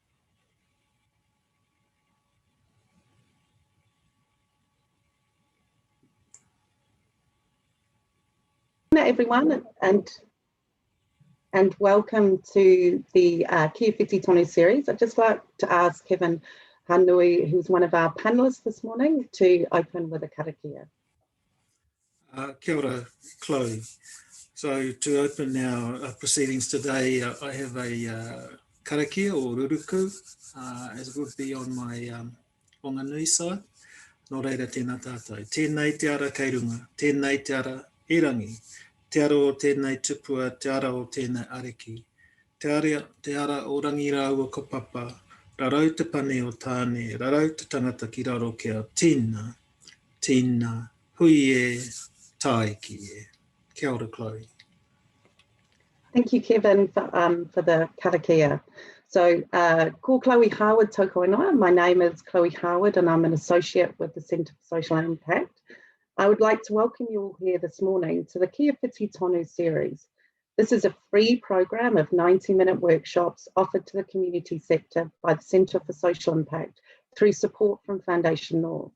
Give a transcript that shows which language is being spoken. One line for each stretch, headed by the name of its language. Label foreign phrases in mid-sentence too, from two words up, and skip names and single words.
English: Everyone, and welcome to the Kia Whiti Tonu series. I'd just like to ask Kevin Hanui, who's one of our panellists this morning, to open with a karakia.
Māori: Kia ora, Chloe.
English: So to open our proceedings today, I have a karakia or ruruku, as would be on my Whanganui side.
Māori: Nō reira tēnā tātou. Tēnei te ara kei runga, tēnei te ara e rangi, te ara o tēnei tupua, te ara o tēnei ariki, te ara o rangi rāua ko papa, rarau te pane o tāne, rarau te tangata ki raro kia, tīna, tīna, hui e, tāe ki e. Kia ora, Chloe.
English: Thank you, Kevin, for the karakia.
Māori: So, ko Chloe Howard tōku ingoa.
English: My name is Chloe Howard and I'm an associate with the Centre for Social Impact. I would like to welcome you all here this morning to the Kia Whiti Tonu series. This is a free program of 90-minute workshops offered to the community sector by the Centre for Social Impact through support from Foundation North.